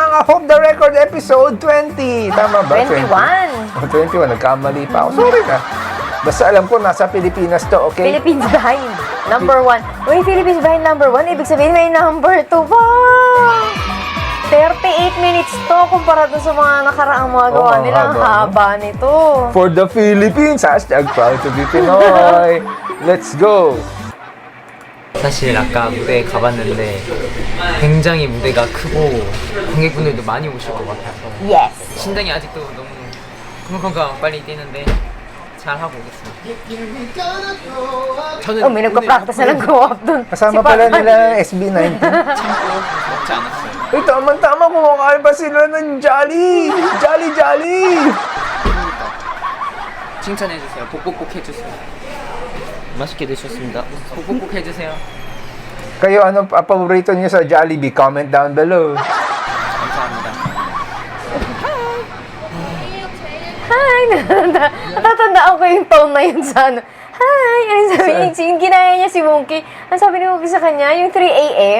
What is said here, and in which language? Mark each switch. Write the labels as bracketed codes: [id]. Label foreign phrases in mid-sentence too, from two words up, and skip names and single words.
[en] Off the Record episode 20. [tl] Tama ba? 21. 21. Nagkamali pa ako. Sorry na. Basta alam ko, nasa Pilipinas to, okay? [en] Philippines behind. Number 1. Uy, Philippines behind number 1. Ibig sabihin may number 2 pa. 38 minutes to kumpara dun sa mga nakaraang mga gawa nila. Ang haba nito. For the Philippines, hashtag proud to be Pinoy. Let's go. [ko] 사실 아까 무대에 가봤는데 굉장히 무대가 크고 관객분들도 많이 오실 것 같아서 [en] Yes. [ko] 심장이 아직도 너무 쿵쿵쿵 빨리 뛰는데 잘하고 오겠습니다. 저는 [tl] May nagpa-practice na lang [en] go up [tl] dun. Kasama pala nila SB19. [ko] 참고 먹지 않았어요. [tl] Ay, tama-tama kumakain pa sila ng Jolly! Jolly! [ko] 칭찬해주세요. 복복복 해주세요. 맛있게 드셨습니다. 복복복 해주세요. [tl] Kayo, ano paborito niyo sa Jollibee? [en] Comment down below. [ko] 감사합니다. [en] Hi! [tl] Natatandaan ko yung tone na yun sa ano. Hi! Ano sabi niya? Yung ginaya niya si Monkey. Ang sabi ni Monkey sa kanya, yung 3 a.m.